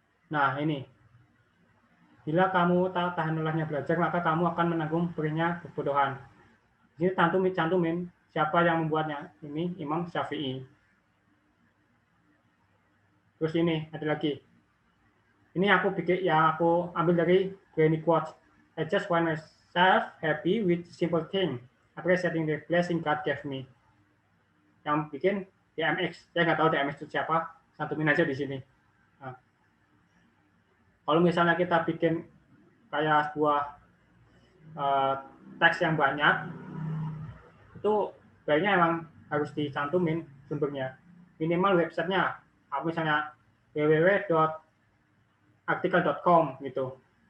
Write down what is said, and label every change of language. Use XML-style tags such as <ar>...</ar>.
<id>Nah, ini. Bila kamu tak tahan lelahnya belajar, maka kamu akan menanggung perihnya kebodohan. Ini cantumin siapa yang membuatnya. Ini Imam Syafi'i. Terus ini ada lagi. Ini aku ambil dari Brainy Quotes.</id> <en>I just want myself happy with simple thing, appreciating the blessing God gave me.</en> <id>Yang bikin DMX. Saya nggak tahu DMX itu siapa. Cantumin aja di sini. Nah, kalau misalnya kita bikin kayak sebuah teks yang banyak, itu baiknya emang harus dicantumin sumbernya. Minimal websitenya, misalnya www.artikel.com gitu.</id>